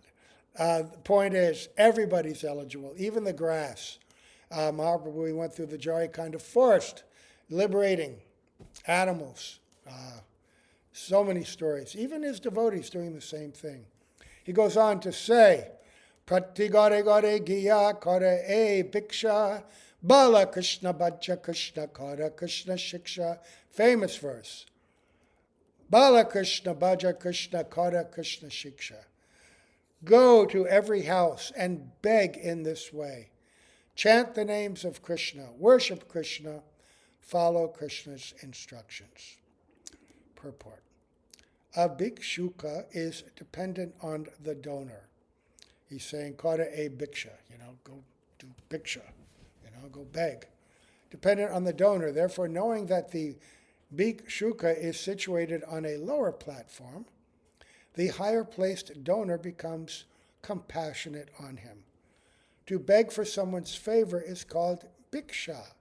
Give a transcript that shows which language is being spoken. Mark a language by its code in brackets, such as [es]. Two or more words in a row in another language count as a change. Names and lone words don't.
[en] The point is, everybody's eligible, even the grass. Mahaprabhu, he went through the Jharkhand of forest, liberating animals. So many stories. Even his devotees doing the same thing. He goes on to say, [bn] প্রতি ঘরে ঘরে গিয়া কর এই ভিক্ষা, বল কৃষ্ণ ভজ কৃষ্ণ কর কৃষ্ণ শিক্ষা. [en] Famous verse. [bn] বল কৃষ্ণ ভজ কৃষ্ণ কর কৃষ্ণ শিক্ষা. [en] Go to every house and beg in this way. Chant the names of Krishna, worship Krishna, follow Krishna's instructions. Purport. A bhikshuka is dependent on the donor. He's saying, [bn] কর এই ভিক্ষা, [en] go do bhiksha, go beg. Dependent on the donor. Therefore, knowing that the bhikshuka is situated on a lower platform, the higher placed donor becomes compassionate on him. To beg for someone's favor is called bhiksha.